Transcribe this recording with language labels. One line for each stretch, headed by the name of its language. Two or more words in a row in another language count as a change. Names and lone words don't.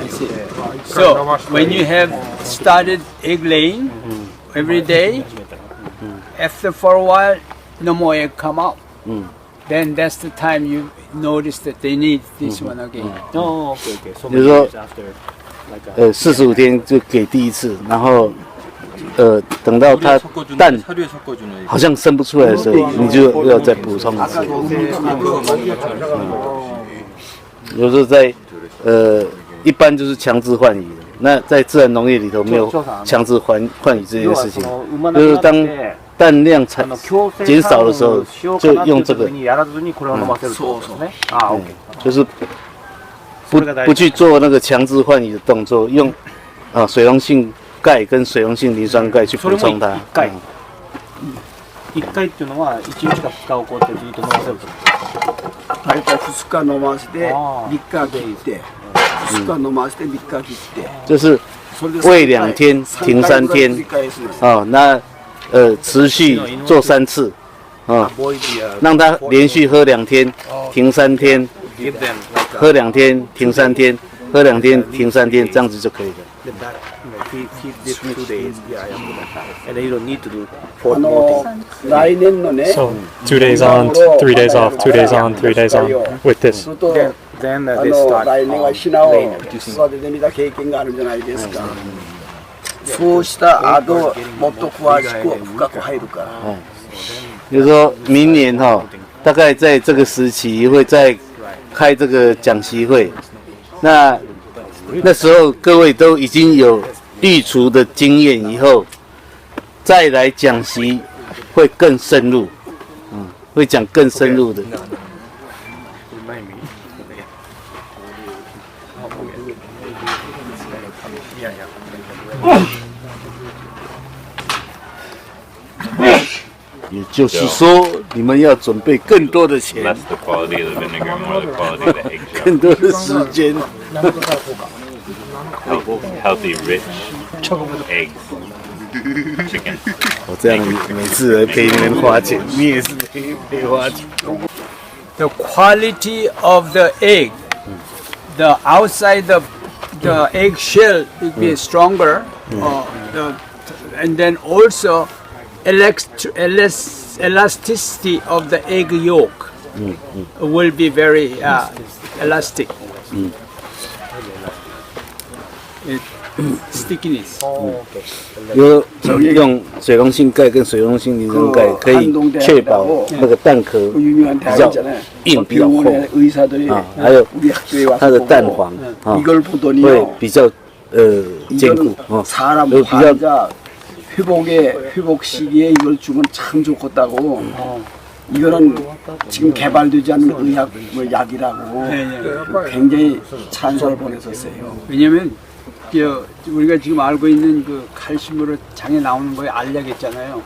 English: So when you have started egg laying every day, after for a while, no more egg come out. Then that's the time you notice that they need this one again. Oh, okay. So
Chinese: 就是说
English: after like
Chinese: 45 天就给第一次，然后等到它
Korean: 섞어주는
Chinese: 蛋
Korean: 사료에 섞어주는.
Chinese: 好像生不出来的时候，你就要再补充一次。有时候在一般就是强制换羽的，那在自然农业里头没有强制换羽这件事情，就是当蛋量减少的时候，就用这个，就是不去做那个强制换羽的动作，用水溶性钙跟水溶性磷酸钙去补充它。
Japanese: 1回っていうのは1日か2日をこうやってずっと飲ませると。 다이다 2日飲ませて3日切って 2日飲ませて3日切って
Chinese: 就是喂2天，停3天，那持续做3次，让它连续喝2天，停3天，喝2天，停3天，喝2天，停3天，这样子就可以了。
Japanese: 来年のね
English: So 2 days on, 3 days off, 2 days on, 3 days on with this.
Japanese: と来年はヒナを育ててみた経験があるんじゃないですか。そうした後もっと詳しく深く入るから。
Chinese: 就是说明年大概在这个时期会再开这个讲习会，那时候各位都已经有育雏的经验，以后再来讲习会更深入，会讲更深入的。也就是说，你们要准备更多的钱，
English: Less the quality of the vinegar, more the quality of the eggshell.
Chinese: 更多的时间。
English: Healthy, rich eggs. Chicken.
Chinese: 我这样每次来陪你们花钱，你也是陪花钱。
English: The quality of the egg, the outside the egg shell will be stronger, and then also elasticity of the egg yolk will be very elastic. stickiness.
Chinese: 有用水溶性钙跟水溶性磷酸钙可以确保那个蛋壳
Korean: 그 유명한 대학 있잖아요.
Chinese: 硬比较厚
Korean: 병원의 의사들이
Chinese: 啊，还有
Korean: 우리 학교에 와서
Chinese: 它的
Korean: 보고
Chinese: 蛋黄啊
Korean: 이걸
Chinese: 会
Korean: 보더니요.
Chinese: 比较坚固
Korean: 이거는
Chinese: 哦，
Korean: 사람
Chinese: 有比较
Korean: 환자 회복 시기에 이걸 주면 참 좋겠다고. 이거는 지금 개발되지 않은 의학 뭐 약이라고 굉장히 찬사를 보냈었어요. 왜냐면 우리가 지금 알고 있는 그 칼슘으로 장에 나오는 거에 알약 있잖아요.